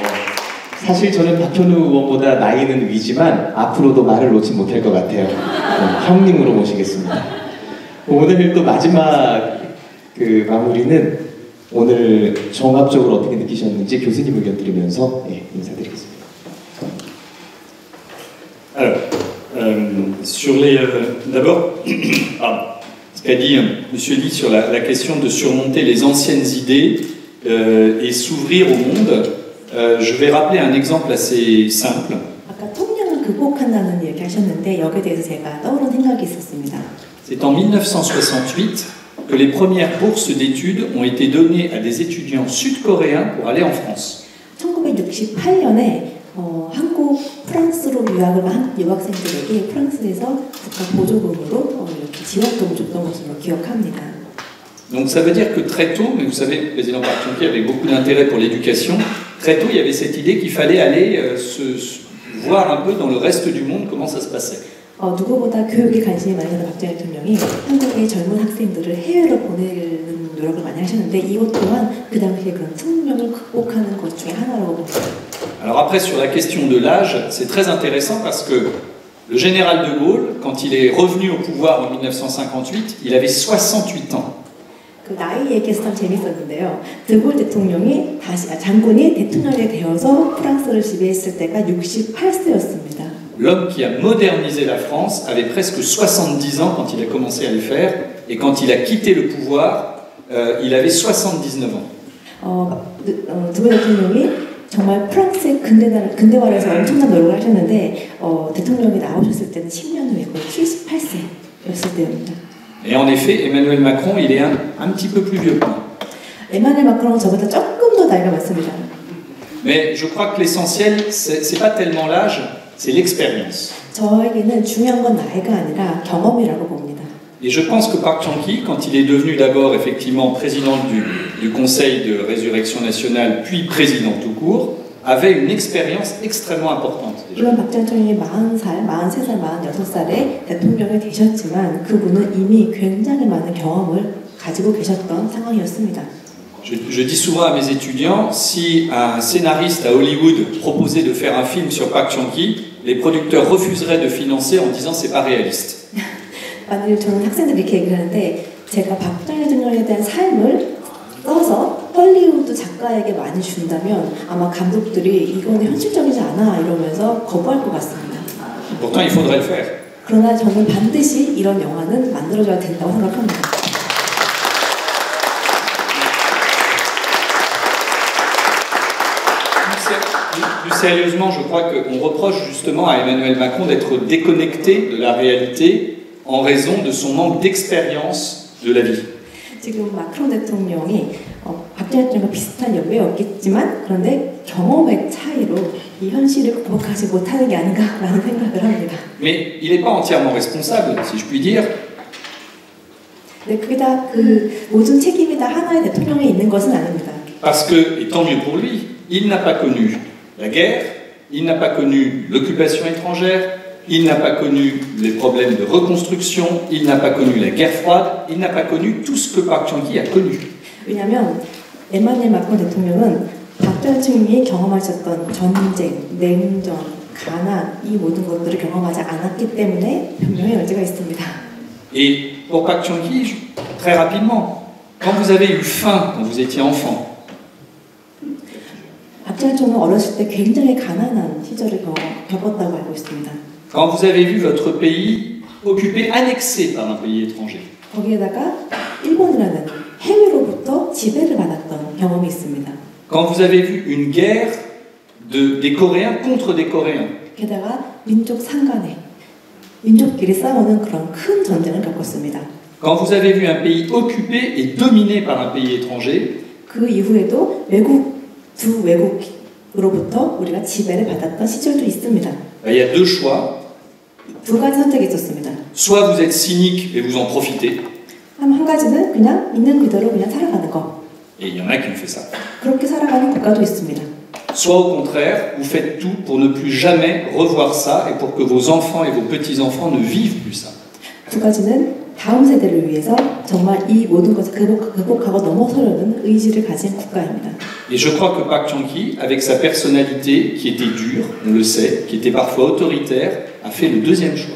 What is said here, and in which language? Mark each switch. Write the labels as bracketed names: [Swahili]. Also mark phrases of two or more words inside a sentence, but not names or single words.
[Korean] 사실 저는 박현우 의원보다 나이는 위지만 앞으로도 말을 놓지 못할 것 같아요. 형님으로 모시겠습니다. 오늘 또 마지막 마무리는 오늘 종합적으로 어떻게 느끼셨는지 교수님 의견 들으면서 인사드리겠습니다. [French] Alors, sur les... D'abord, ce qu'a dit Monsieur Lee sur la question de surmonter les anciennes idées et s'ouvrir au monde, je vais rappeler un exemple assez simple. [Korean] 아까 극복한다는 얘기 하셨는데 여기에 대해서 제가 떠오른 생각이 있었습니다. [French] C'est en 1968 que les premières bourses d'études ont été données à des étudiants sud-coréens pour aller en France. [Korean] 1968년에 한국 프랑스로 유학을 한 유학생들에게 프랑스에서 국가 보조금으로 이렇게 지원금을 줬던 것으로 기억합니다. [French] Donc ça veut dire que très tôt, mais vous savez, le président Park Chung-hee avait beaucoup d'intérêt pour l'éducation, très tôt il y avait cette idée qu'il fallait aller voir un peu dans le reste du monde comment ça se passait. [Korean] 누구보다 교육에 관심이 많은 박정희 대통령이 한국의 젊은 학생들을 해외로 보내는 노력을 많이 하셨는데 이것 또한 그 당시에 그런 숙명을 극복하는 것 중에 하나라고 봅니다. [French] Alors après sur la question de l'âge, c'est très intéressant parce que le général de Gaulle, quand il est revenu au pouvoir en 1958, il avait 68 ans. [Korean] 그 나이 얘기해서 참 재밌었는데요. 드골 대통령이 장군이 대통령이 되어서 프랑스를 지배했을 때가 68세였습니다. [French] L'homme qui a modernisé la France avait presque 70 ans quand il a commencé à le faire, et quand il a quitté le pouvoir, il avait 79 ans. [Korean] 드골 대통령이 정말 프랑스의 근대화를 해서 엄청난 노력을 하셨는데 대통령이 나오셨을 때는 10년 후에 거의 78세였을 때입니다. [French] Et en effet, Emmanuel Macron, il est un petit peu plus vieux que moi. [Korean] 에마누엘 마크롱은 저보다 조금 더 나이가 많습니다. [French] Mais je crois que l'essentiel, c'est pas tellement l'âge, c'est l'expérience. [Korean] 저에게는 중요한 건 나이가 아니라 경험이라고 봅니다. [French] Et je pense que Park Chung-hee, quand il est devenu d'abord effectivement président du Conseil de résurrection nationale, puis président tout court, avait une expérience extrêmement importante. [Korean] 물론 박정희 대통령이 40살, 43살, 46살에 대통령이 되셨지만 그분은 이미 굉장히 많은 경험을 가지고 계셨던 상황이었습니다. [French] Je dis souvent à mes étudiants, si un scénariste à Hollywood proposait de faire un film sur Park Chung-hee, les producteurs refuseraient de financer en disant c'est pas réaliste. [Korean] 만약에 저는 학생들이 이렇게 얘기를 하는데 제가 박정희 대통령에 대한 삶을 써서 헐리우드 작가에게 많이 준다면 아마 감독들이 이거는 현실적이지 않아 이러면서 거부할 것 같습니다. [French] Pourtant, il faudrait le faire. [Korean] 그러나 저는 반드시 이런 영화는 만들어줘야 된다고 생각합니다. [French] Plus sérieusement, je crois qu'on reproche justement à Emmanuel Macron d'être déconnecté de la réalité en raison de son manque d'expérience de la vie. [Korean] 지금 마크롱 대통령이 박정희 대통령과 비슷한 연배였겠지만 그런데 경험의 차이로 이 현실을 극복하지 못하는 게 아닌가라는 생각을 합니다. [French] Mais il n'est pas entièrement responsable, si je puis dire. [Korean] 네, 그게 다 그 모든 책임이 다 하나의 대통령에 있는 것은 아닙니다. [French] Parce que, et tant mieux pour lui, il n'a pas connu la guerre, il n'a pas connu l'occupation étrangère, il n'a pas connu les problèmes de reconstruction, il n'a pas connu la guerre froide, il n'a pas connu tout ce que Park Chung-hee a connu. [Korean] 왜냐하면 에마누엘 마크롱 대통령은 박정희 대통령이 경험하셨던 전쟁, 냉전, 가난 이 모든 것들을 경험하지 않았기 때문에 변명의 여지가 있습니다. [French] Et pour Park Chung-hee, très rapidement, quand vous avez eu faim quand vous étiez enfant, [Korean] 박정희 대통령은 어렸을 때 굉장히 가난한 시절을 겪었다고 알고 있습니다. [French] quand vous avez vu votre pays occupé, annexé par un pays étranger, [Korean] 거기에다가 일본이라는 해외로부터 지배를 받았던 경험이 있습니다. [French] quand vous avez vu une guerre des Coréens contre des Coréens, [Korean] 게다가 민족 상간에 민족끼리 싸우는 그런 큰 전쟁을 겪었습니다. [French] quand vous avez vu un pays occupé et dominé par un pays étranger, [Korean] 그 이후에도 두 외국으로부터 우리가 지배를 받았던 시절도 있습니다. [French] il y a deux choix. [Korean] 두 가지 선택이 있었습니다. [French] Soit vous êtes cynique et vous en profitez, [Korean] 한 가지는 그냥 있는 그대로 그냥 살아가는 거. [French] et il y en a qui ont fait ça. [Korean] 그렇게 살아가는 국가도 있습니다. [French] Soit au contraire, vous faites tout pour ne plus jamais revoir ça et pour que vos enfants et vos petits-enfants ne vivent plus ça. [Korean] 두 가지는 다음 세대를 위해서 정말 이 모든 것을 극복하고 넘어서려는 의지를 가진 국가입니다. [French] Et je crois que Park Chung-hee, avec sa personnalité qui était dure, on le sait, qui était parfois autoritaire, a fait le deuxième choix.